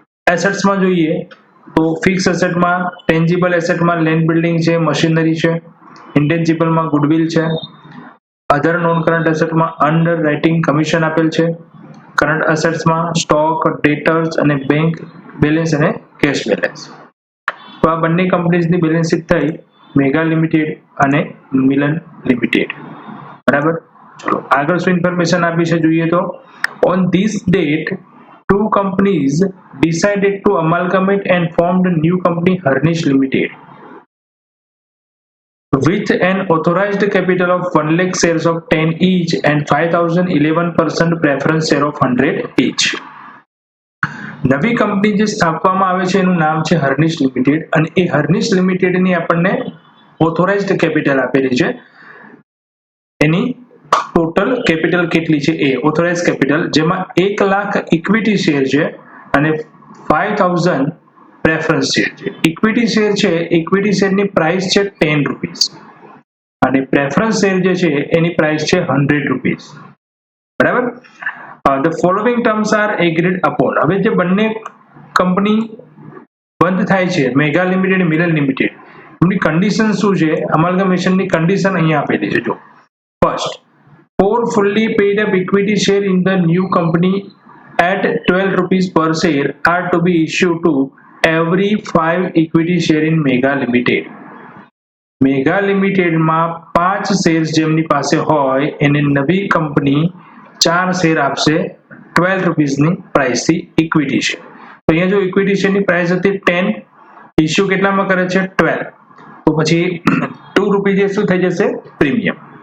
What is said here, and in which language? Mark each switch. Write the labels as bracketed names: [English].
[Gujarati] એસેટ્સમાં જોઈએ તો fix એસેટમાં, tangible એસેટમાં land building છે, મશીનરી છે, ઇન્ટેન્જિબલમાં ગુડવિલ છે, અધર non current એસેટમાં under writing commission આપેલ છે, કરંટ એસેટ્સમાં સ્ટોક, ડેટર્સ અને બેંક બેલેન્સ અને કેશ બેલેન્સ. તો આ બંને કંપનીઝની બેલેન્સ શીટ થઈ મેગા લિમિટેડ અને મિલન લિમિટેડ. બરાબર? ચલો આગળ શું ઇન્ફોર્મેશન આપી છે જોઈએ તો, [English] On this date two companies decided to amalgamate and formed a new company, Harnish Limited, with an authorized capital of 1 lakh shares of 10 each and 5,000 11% preference share of 100 each. [Gujarati] નવી company જે સ્થાપવામાં આવે છે એનું નામ છે હર્નિશ લિમિટેડ અને એ હર્નિશ લિમિટેડની આપણને ઓથોરાઇઝ્ડ કેપિટલ આપેલી છે. એની ટોટલ કેપિટલ કેટલી છે એ ઓથોરાઇઝ કેપિટલ, જેમાં 1 લાખ ઇક્વિટી શેર છે અને 5,000 પ્રેફરન્સ શેર છે. ઇક્વિટી શેર છે, ઇક્વિટી શેરની પ્રાઇસ છે 10 રૂપીસ અને પ્રેફરન્સ શેર જે છે એની પ્રાઇસ છે ₹100, બરાબર. [English] The following terms are agreed upon. [Gujarati] હવે જે બંને કંપની બંધ થાય છે, મેગા લિમિટેડ, મિલન લિમિટેડ, એમની કન્ડિશન શું છે? અમાલ્ગમેશનની કન્ડિશન અહીંયા આપેલી છે. [English] જો first, 4 fully paid up equity share in the new company at ₹12 per share are to be issued to every 5 equity share in Mega Limited. [Gujarati] Mega લિમિટેડમાં 5 share જેમની પાસે હોય એને નવી કંપની 4 શેર આપશે ₹12 પ્રાઇસથી ઇક્વિટી શેર. તો અહીંયા જો ઇક્વિટી શેરની પ્રાઇસ હતી 10, ઇશ્યુ કેટલામાં કરે છે? 12. તો પછી ₹2 જે શું થઈ જશે? પ્રીમિયમ.